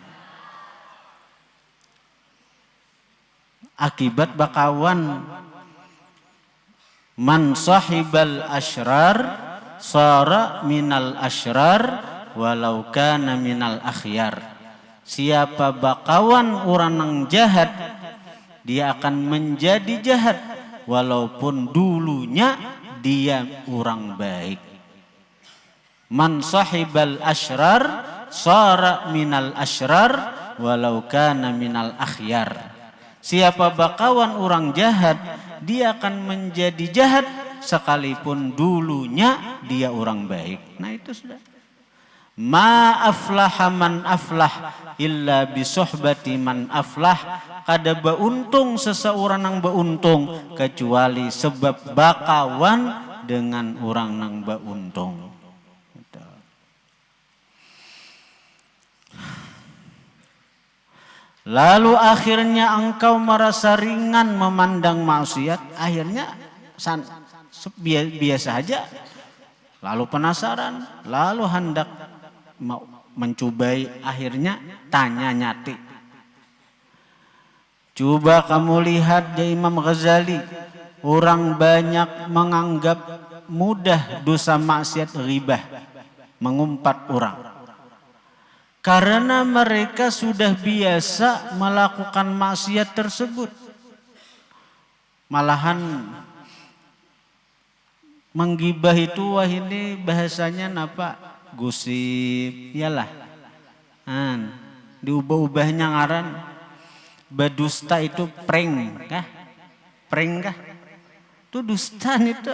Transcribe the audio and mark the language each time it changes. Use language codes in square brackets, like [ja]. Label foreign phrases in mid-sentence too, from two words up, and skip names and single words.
[bjn] Akibat bakawan, [ar] من صاحب الأشرار صار من الأشرار ولو كان من الأخيار. [bjn] Siapa bakawan orang nang jahat, dia akan menjadi jahat walaupun dulunya dia orang baik. [ar] من صاحب الأشرار صار من الأشرار ولو كان من الأخيار. [bjn] Siapa bakawan orang jahat, dia akan menjadi jahat sekalipun dulunya dia orang baik. Nah itu sudah. [ar] ما أفلح من أفلح إلا بصحبة من أفلح. [bjn] Kada beuntung seseorang nang beuntung kecuali sebab bakawan dengan orang nang beuntung. [id] Lalu akhirnya engkau merasa ringan memandang maksiat, akhirnya biasa aja. Lalu penasaran, lalu hendak mencobai, akhirnya tanya nyati. Coba kamu lihat ya Imam Ghazali, orang banyak menganggap mudah dosa maksiat ghibah, mengumpat orang. Karena mereka sudah biasa melakukan maksiat tersebut. Malahan menggibah itu wah ini bahasanya napa? [bjn] Gosip, yalah. Diubah-ubahnya ngaran. Badusta itu prank kah? Prank kah? Itu dusta itu.